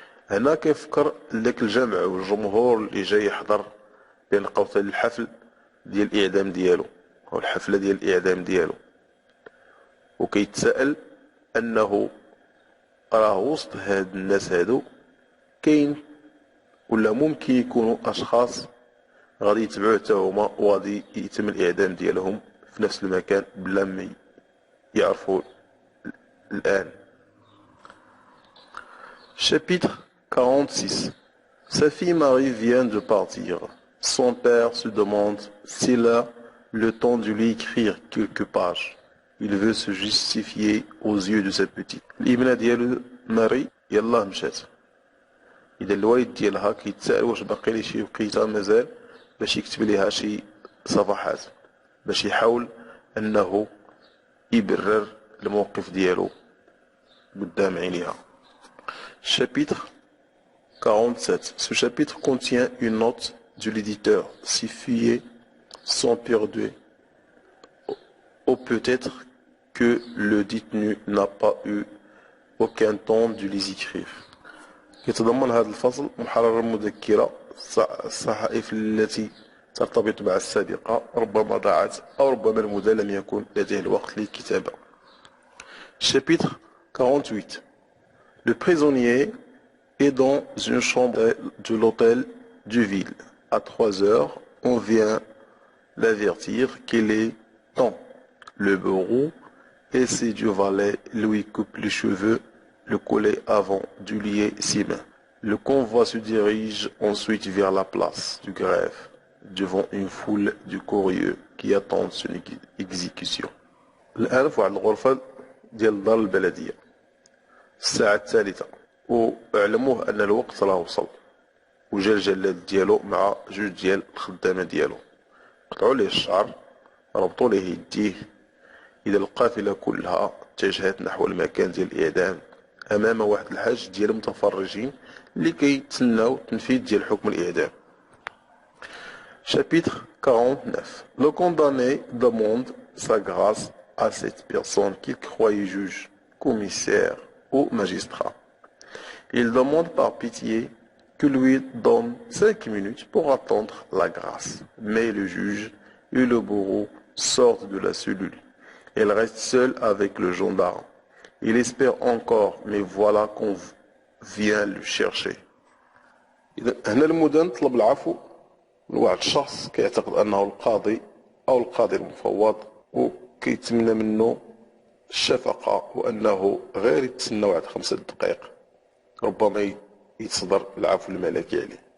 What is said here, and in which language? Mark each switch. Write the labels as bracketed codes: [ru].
[ar] هنا كيفكر ذاك الجمع والجمهور اللي جاي يحضر بين قوسين الحفل ديال الإعدام ديالو أو الحفلة ديال الإعدام ديالو، وكيتساءل أنه راه وسط هاد الناس هادو كاين ولا ممكن يكونوا أشخاص غادي يتبعوه حتى هما وغادي يتم الإعدام ديالهم في نفس المكان بلا ما يعرفوا الآن. [fr] Chapitre 46. Sa fille Marie vient de partir. Son père se demande s'il a le temps de lui écrire quelques pages. Il veut se justifier aux yeux de sa petite. [ar] الابنة ديال ماري يلاه مشات. إذا الوالد ديالها كيتساءل واش باقي ليه شي وقيته مازال باش يكتب ليها شي صفحات باش يحاول أنه يبرر الموقف ديالو قدام عينيها. [fr] Chapitre 47. Ce chapitre contient une note de l'éditeur. Ces feuillets sont perdus, ou peut-être que le détenu n'a pas eu aucun temps de les écrire. [ar] يتضمن هذا الفصل محرر مذكرة الصحائف التي ترتبط مع السابقة ربما ضاعت أو ربما المدير لم يكن لديه الوقت للكتابة. [fr] Chapitre 48. Le prisonnier est dans une chambre de l'hôtel de ville. À 3 heures, on vient l'avertir qu'il est temps. Le bourreau et ses deux valets lui coupent les cheveux, le collet avant de lier ses mains. Le convoi se dirige ensuite vers la place du greffe, devant une foule de curieux qui attendent son exécution. [ar] الآن في واحد الغرفة ديال دار البلدية الساعة الثالثة، واعلموه أن الوقت راه وصل، وجا الجلاد ديالو مع جوج ديال الخدامه ديالو، قطعوا ليه الشعر، ربطوا ليه يديه. اذا القافله كلها اتجهت نحو المكان ديال الاعدام امام واحد الحاج ديال المتفرجين اللي كيتسناو تنفيذ ديال حكم الاعدام. [fr] Chapitre 49. Le condamné demande sa grâce à cette personne qu'il croyait juge, commissaire ou magistrat. Il demande par pitié que lui donne 5 minutes pour attendre la grâce. Mais le juge et le bourreau sortent de la cellule. Il reste seul avec le gendarme. Il espère encore, mais voilà qu'on vient le chercher. [ar] هنا المدان طلب العفو من واحد الشخص كيعتقد انه القاضي او القاضي المفوض، وكيتمنى منه الشفقة وانه غير يتسنى واحد 5 دقائق ربما يتصدر العفو الملكي عليه.